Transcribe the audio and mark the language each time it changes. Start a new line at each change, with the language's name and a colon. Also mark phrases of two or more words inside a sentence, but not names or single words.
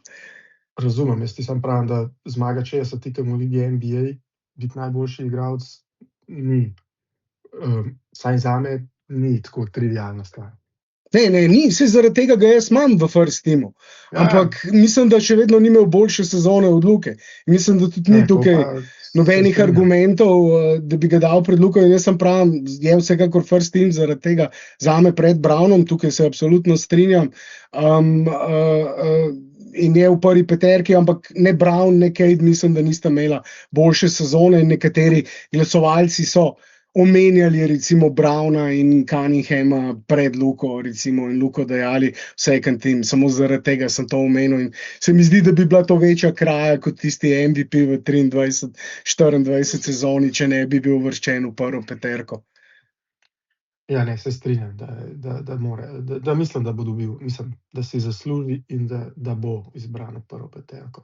Slovenian: Razumem, jaz ti sam pravim, da zmaga 60 tekem v ligi NBA, biti najboljši igralec ni, saj zame ni tako trivialna stvar. Ne, ni, vse zaradi tega ga jaz imam v
English: first teamu,
Slovenian: ampak mislim, da še vedno ni imel boljše sezone od Luke. Mislim, da tudi ni tukaj nobenih argumentov, da bi ga dal pred Luko, in jaz sem pravim, je vsekakor
English: first team
Slovenian: zaradi tega zame pred Brownom, tukaj se absolutno strinjam, in je v prvi peterki, ampak ne Brown, ne Kate, mislim, da nista imela boljše sezone, in nekateri glasovalci so omenjali recimo Browna in Cunninghama pred Luko, recimo, in Luko dajali
English: second team,
Slovenian: samo zaradi tega sem to omenil, in se mi zdi, da bi bila to večja kraja kot tisti MVP v 23-24 sezoni, če ne bi bil uvrščen v prvo peterko. Ja, ne, se strinjam, da mislim, da bo dobil, mislim, da si zasluži in da bo izbran v prvo peterko.